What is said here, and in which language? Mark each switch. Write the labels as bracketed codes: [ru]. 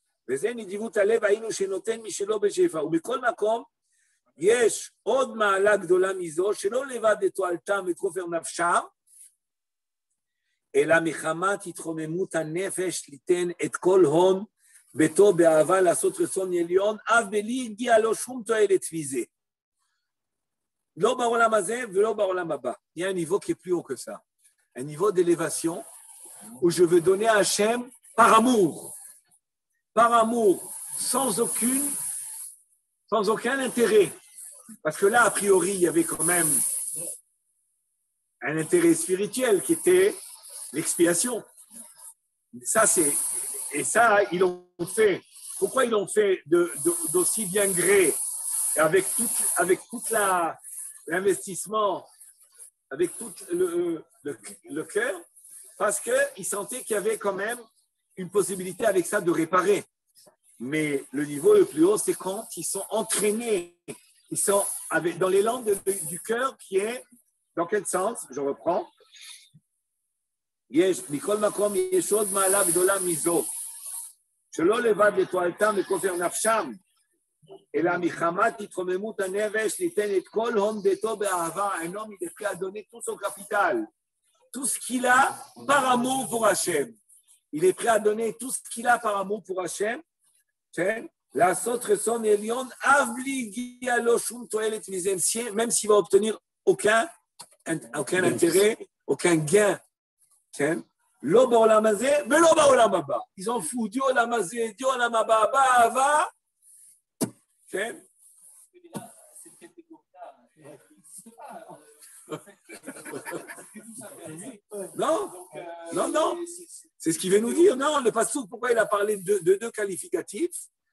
[he] וזה נדיבות הלב היינו שנותן משלו בשפע. ובכל מקום יש עוד מעלה גדולה מזו, שלא לבד לתועלתם וכופר נפשם, אלא מחמת התחוממות הנפש ליתן את כל הון ביתו באהבה לעשות רצון עליון, אף בלי הגיע לו שום תועלת מזה. לא בעולם הזה ולא בעולם הבא. [fr] Il y a un niveau qui est plus haut que ça. Un niveau d'élévation où je veux donner à Hachem par amour. Par amour, sans aucun intérêt. Parce que là, a priori, il y avait quand même un intérêt spirituel qui était l'expiation. Et ça, ils l'ont fait. Pourquoi ils l'ont fait d'aussi bien gré, avec tout l'investissement, avec tout le cœur? Parce qu'ils sentaient qu'il y avait quand même une possibilité avec ça de réparer. Mais le niveau le plus haut, c'est quand ils sont entraînés. Ils sont dans l'élan du cœur qui est, dans quel sens? Je reprends. [he] יש, מכל מקום יש עוד מעלה גדולה מזו, שלא לבד לתועלתם וכופר נפשם, אלא מחמת התרוממות הנפש ניתן את כל הון ביתו באהבה. [fr] Un homme, il est prêt à donner tout son capital, tout ce qu'il a par amour pour Hachem. Il est prêt à donner tout ce qu'il a par amour pour Hachem. [he] לעשות רצון עליון, אף בלי הגיע לו שום תועלת מזה, [fr] même s'il va obtenir aucun intérêt, aucun gain [he] Lo ba'olam hazeh, velo ba'olam haba. [fr] Ils en foutent du olam hazeh, du olam haba, ba'ava. Okay? Cette catégorie-là, elle n'existe pas. Non, non. C'est ce qu'il veut nous dire. Non, le pasteur, pourquoi il a parlé de deux qualificatifs?